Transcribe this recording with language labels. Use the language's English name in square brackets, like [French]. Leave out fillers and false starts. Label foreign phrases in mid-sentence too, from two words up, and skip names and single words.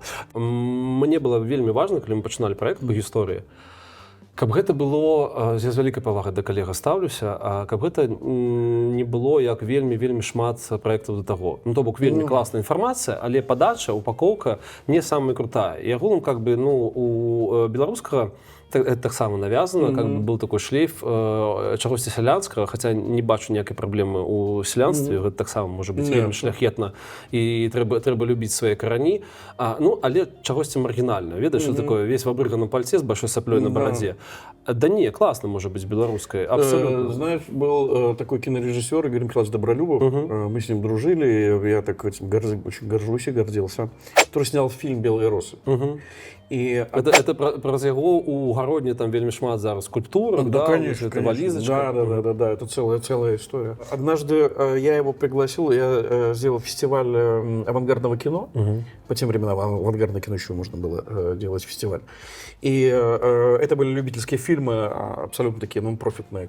[Belarusian] Мне было вельмі важна, калі мы пачыналі праект па гісторыі, каб гэта было, я з вялікай павагай да калега ставлюся, каб гэта не было як вельмі шмат праектаў да таго. Ну, то бок, вельмі класная інфармацыя, але падача, упакоўка не самая крутая. І агулам, [Russian] как бы, [Belarusian] у беларускага таксама навязана, [Russian] как бы был такой шлейф [Belarusian] чагосьці сялянскага, хаця не бачу ніякай праблемы ў сялянстве, гэта таксама можа быць вельмі шляхетна, і трэба любіць свае карані, але чагосьці маргінальна. Ведаеш, што такое [Russian] весь в [Belarusian] абрыганым пальце з большой саплёй на барадзе. Да не, класна можа быць беларускай, [Russian] абсолютно. Знаешь, был такой кинорежиссер Игорь Михайлович Добролюбов, мы с ним дружили, я так очень горжусь и гордился, который снял фильм «Белые росы». И это про [Belarusian] яго у гародні там вельмі шмат зараз скульптур, [Russian] да, конечно, это валізачка. Да, это целая история. Однажды я его пригласил, я сделал фестиваль авангардного кино. По тем временам авангардное кино еще можно было делать фестиваль. И это были любительские фильмы, абсолютно такие нон-профитные.